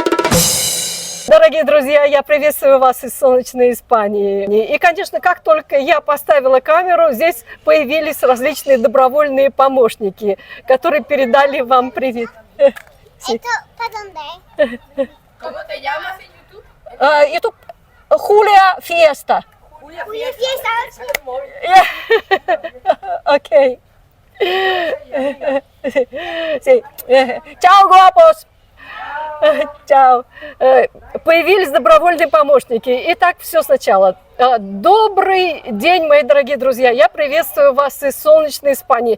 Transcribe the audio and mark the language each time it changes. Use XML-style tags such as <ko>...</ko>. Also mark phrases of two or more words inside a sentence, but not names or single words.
<ru>Дорогие друзья, я приветствую вас из солнечной Испании. И, конечно, как только я поставила камеру, здесь появились различные добровольные помощники, которые передали вам привет.</ru> <es>¿Esto para dónde? ¿Cómo te llamas en YouTube? YouTube Julia Fiesta. Julia Julia Fiesta.</es> <ru>Окей. Чао, guapos. Чао. Появились добровольные помощники. Итак, все сначала. Добрый день, мои дорогие друзья. Я приветствую вас из солнечной Испании.</ru>